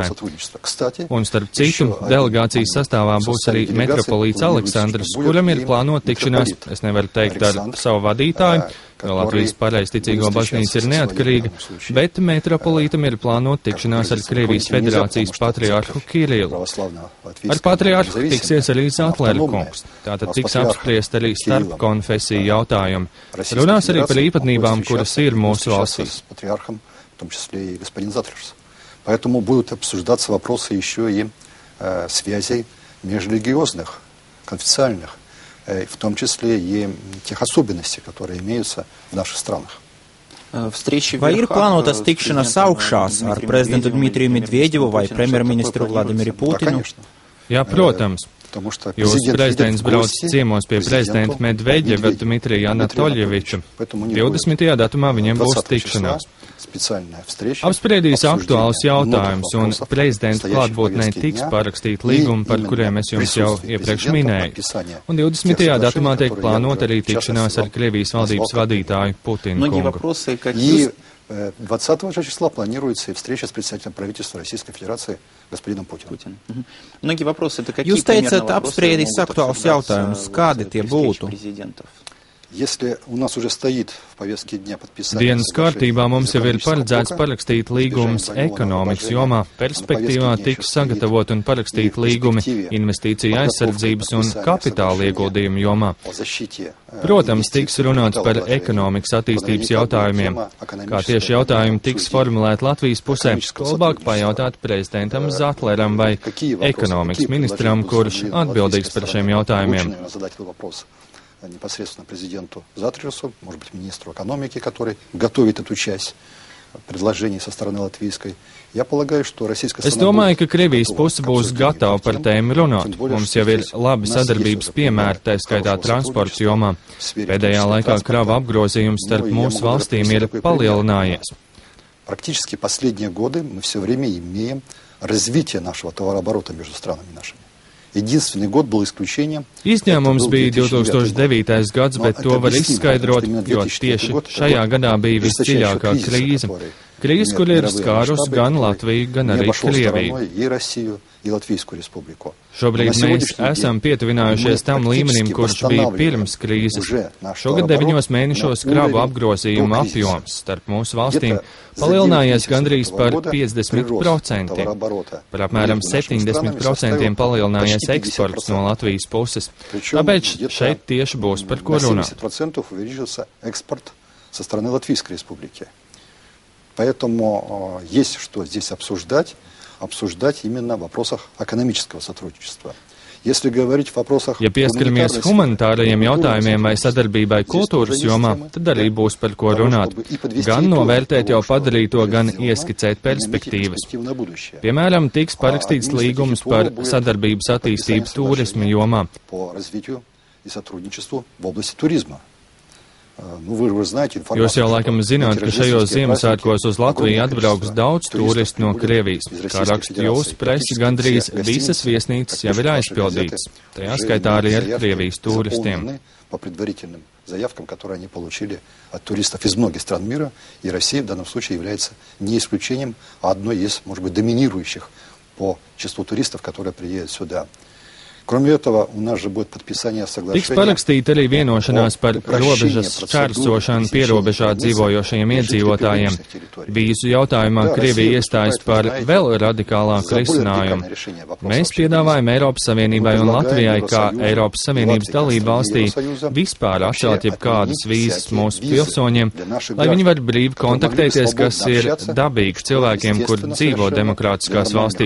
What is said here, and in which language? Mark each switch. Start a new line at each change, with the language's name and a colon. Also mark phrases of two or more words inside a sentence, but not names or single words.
Latvian: Un starp citu, delegācijas sastāvā būs arī metropolīts Aleksandrs, kuram ir plānota tikšanās, es nevaru teikt ar savu vadītāju, jo Latvijas pareizticīgo baznīca ir neatkarīga, bet metropolītam ir plānota tikšanās ar Krievijas federācijas patriārhu Kirilu. Ar patriārhu tiksies arī Zatlera kungs. Tātad tiks apspriest arī starp konfesiju jautājumi. Runās arī par īpatnībām, kuras ir mūsu valstīs.
Russian: Поэтому будут обсуждаться вопросы еще и связей межрелигиозных, конфессиональных, в том числе и тех особенностей, которые имеются в наших странах.
Latvian: Vai ir plānotas tikšanās augšās ar prezidentu Dmitriju Medvedevu vai premjerministru Vladimiru Putinu? Jā, protams. Jūsu prezidents brauc ciemos pie prezidenta Medvedeva Dmitrija Anatoljeviča. 20. datumā viņiem būs tikšanās. Apspriedīs aktuālus jautājumus, un prezidenta klātbūtnē tiks parakstīt līgumi, par kuriem es jums jau iepriekš minēju. Un 20. datumā tiek plānot arī tikšanās ar Krievijas valdības vadītāju Putinu kungu.
Russian: 20 числа планируется встреча с председателем правительства Российской Федерации господином Путиным.
Latvian: Jūs teicat, apspriedīs aktuālus jautājumus. Kādi tie būtu? Dienas kārtībā mums jau ir paredzēts parakstīt līgumus ekonomikas jomā. Perspektīvā tiks sagatavot un parakstīt līgumi investīcija aizsardzības un kapitāla ieguldījumu jomā. Protams, tiks runāts par ekonomikas attīstības jautājumiem. Kā tieši jautājumi tiks formulēti Latvijas pusē, to labāk pajautāt prezidentam Zatleram vai ekonomikas ministram, kurš atbildīgs par šiem jautājumiem.
Russian: Непосредственно президенту Затлерсу, может быть, министру экономики, который готовит эту часть предложений со стороны латвийской. Я полагаю, что российская
Latvian: Es domāju, ka Krievijas puse būs gatava par tēmu runāt. Mums jau ir labi sadarbības piemēri, tā skaitā transporta jomā. Pēdējā laikā krava apgrozījums starp mūsu valstīm ir palielinājies.
Russian: Практически последние годы мы все время имеем развитие нашего товарооборота между странами нашими. Единственный год был исключением.
Latvian: Izņēmums bija 2009. gads, bet to var izskaidrot, jo tieši šajā gadā bija visdziļākā krīze. Krīze, kur ir skārus gan Latviju, gan arī Krieviju. Šobrīd mēs esam pietuvinājušies tam līmenim, kurš bija pirms krīzes. Šogad 9 mēnešos kravu apgrozījuma apjoms starp mūsu valstīm palielinājies gandrīz par 50%. Par apmēram 70% palielinājies eksports no Latvijas puses. Tāpēc šeit tieši būs par ko runāt.
Russian: Поэтому есть что здесь обсуждать именно в вопросах экономического сотрудничества. Если говорить в вопросах
Latvian: Ja pieskaramies humanitārajiem jautājumiem vai sadarbībai kultūras jomā, tad arī būs par ko runāt. Gan novērtēt jau padarīto, gan ieskicēt perspektīvas. Piemēram, tiks parakstīts līgums par sadarbības attīstību turisma jomā. Jūs jau laikam zināt, ka šajos Ziemassvētkos uz Latviju atbrauks daudz turistu no Krievijas. Kā raksta jūsu presi, gandrīz visas viesnīcas jau ir aizpildītas. Tajā skaitā arī ar Krievijas turistiem.
Russian: Заявкам, которые они получили от туристов из многих стран мира, и Россия в данном случае является не исключением, а одной из, может быть, доминирующих по числу туристов, которые приедут сюда. Кроме этого, у нас же будет подписание соглашения.
Latvian: Tiks parakstīta arī vienošanās par robežas šķērsošanu pierobežā dzīvojošajiem iedzīvotājiem. Vīzu jautājumā Krievija iestājas par vēl radikālāku risinājumu. Mēs piedāvājam Eiropas Savienībai un Latvijai kā Eiropas Savienības dalību valstī vispār atcelt jebkādas vīzas mūsu pilsoņiem, lai viņi var brīvi kontaktēties, kas ir dabīgi cilvēkiem, kur dzīvo demokrātiskās valstīs.